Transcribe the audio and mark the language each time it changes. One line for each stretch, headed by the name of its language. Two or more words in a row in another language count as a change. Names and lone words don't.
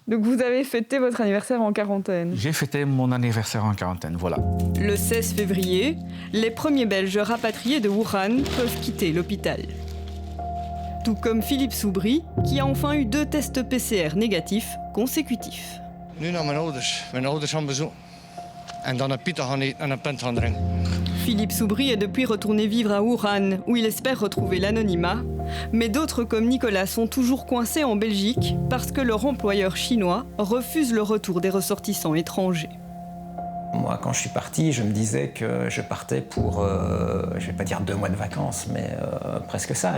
French: Donc vous avez fêté votre anniversaire en quarantaine? J'ai fêté mon anniversaire en quarantaine, voilà. Le 16 février, les premiers Belges rapatriés de Wuhan peuvent quitter l'hôpital. Tout comme Philippe Soubry, qui a enfin eu 2 tests PCR négatifs consécutifs.
Dutch: Nu naar mijn ouders gaan bezoeken. En dan een pita gaan eten en een pint gaan drinken.
French: Philippe Soubry est depuis retourné vivre à Wuhan, où il espère retrouver l'anonymat. Mais d'autres comme Nicolas sont toujours coincés en Belgique parce que leur employeur chinois refuse le retour des ressortissants étrangers. Moi, quand je suis parti, je me disais que je partais pour, je vais pas dire 2 mois de vacances, mais presque ça.